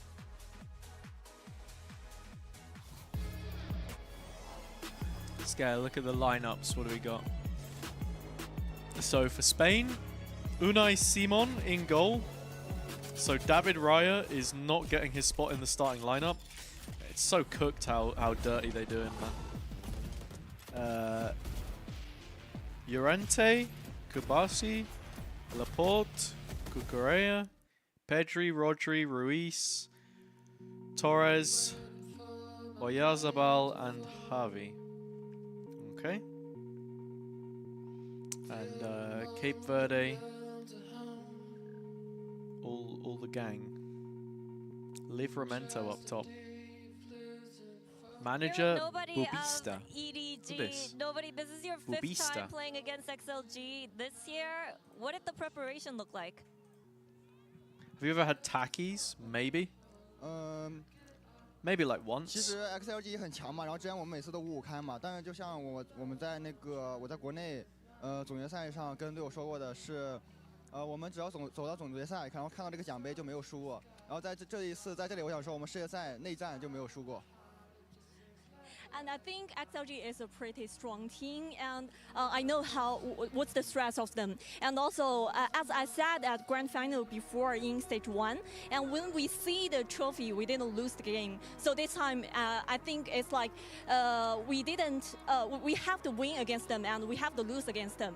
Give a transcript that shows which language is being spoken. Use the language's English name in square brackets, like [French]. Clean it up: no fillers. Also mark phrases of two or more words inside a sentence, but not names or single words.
[English] Let's go look at the lineups. What do we got? So for Spain, Unai Simon in goal. So David Raya is not getting his spot in the starting lineup. It's so cooked how dirty they're doing, man. Llorente, Kubasi, Laporte, Cucurella, Pedri, Rodri, Ruiz, Torres, Oyarzabal, and Javi. Okay. And Cape Verde, all the gang. Livramento up top. Manager Bubista. EDG. Nobody. This is your fifth time playing against XLG this year. What did the preparation look like? Have you ever had tackies? Maybe. Maybe like once. [Chinese] 其实 XLG 很强嘛，然后之前我们每次都5-5开嘛，但是就像我们在那个我在国内总决赛上跟队友说过的是，我们只要走到总决赛，然后看到这个奖杯就没有输过。然后在这一次在这里，我想说我们世界赛内战就没有输过。 [English] And I think XLG is a pretty strong team, and I know what's the stress of them. And also, as I said at grand final before in stage 1, and when we see the trophy, we didn't lose the game. So this time, I think it's like we have to win against them and we have to lose against them.